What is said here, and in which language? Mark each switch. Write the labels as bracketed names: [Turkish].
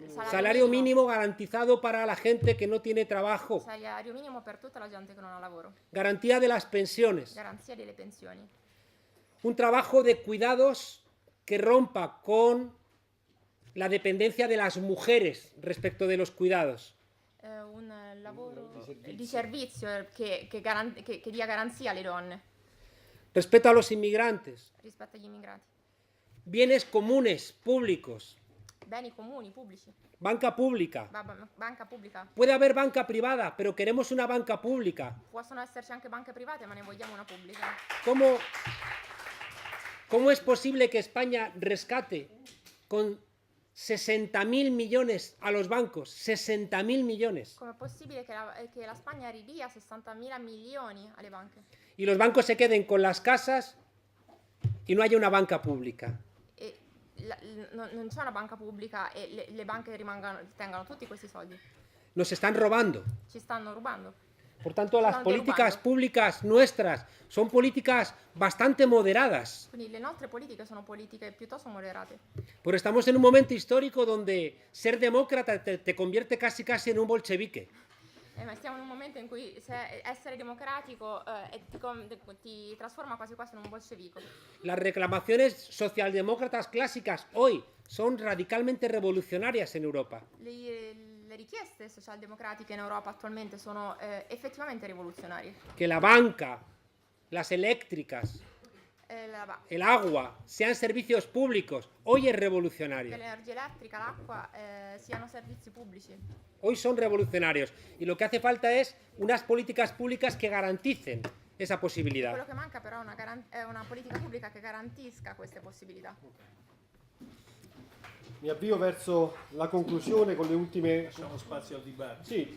[Spanish] Salario mínimo garantizado para la gente que no tiene trabajo. [Italian] Salario minimo per tutta la gente che non ha lavoro. [Spanish] Garantía de las pensiones. [Italian] Garanzia delle pensioni. [Spanish] Un trabajo de cuidados que rompa con la dependencia de las mujeres respecto de los cuidados. [Italian] Un lavoro di servizio che dia garanzia alle donne. [Spanish] Respeto a los inmigrantes. [Italian] Rispetto agli immigrati. [Spanish] Bienes comunes, públicos. [Italian] Beni comuni, pubblici. [Spanish] Banca pública. [Italian] Banca pubblica. [Spanish] Puede haber banca privada, pero queremos una banca pública. [Italian] Possono esserci anche banche private, ma ne vogliamo una pubblica. [Spanish] ¿Cómo es posible que España rescate con 60.000 millones a los bancos? 60.000 millones. [Italian] Com'è possibile che la Spagna ridia 60.000 milioni alle banche? [Spanish] Y los bancos se queden con las casas y no haya una banca pública. [Italian] Non c'è una banca pubblica e le banche tengano tutti questi soldi. [Spanish] Nos están robando. [Italian] Ci stanno rubando. [Spanish] Por tanto, las políticas públicas nuestras son políticas bastante moderadas. [Italian] Quindi le nostre politiche sono politiche piuttosto moderate. [Spanish] Pero estamos en un momento histórico donde ser demócrata te convierte casi en un bolchevique. [Italian] Ma stiamo in un momento in cui essere democratico ti trasforma quasi in un bolscevico. [Spanish] Las reclamaciones socialdemócratas clásicas hoy son radicalmente revolucionarias en Europa. [Italian] Le richieste socialdemocratiche in Europa attualmente sono effettivamente rivoluzionarie. [Spanish] Que la banca, las eléctricas, el agua sean servicios públicos, hoy es revolucionario. [Italian] Que l'energia elettrica, l'acqua siano servizi pubblici. [Spanish] Hoy son revolucionarios y lo que hace falta es unas políticas públicas que garanticen esa posibilidad. [Italian] Quello che manca però è una politica pubblica che garantisca queste possibilità. Mi avvio verso la conclusione con le ultime... Lasciamo spazio al dibattito.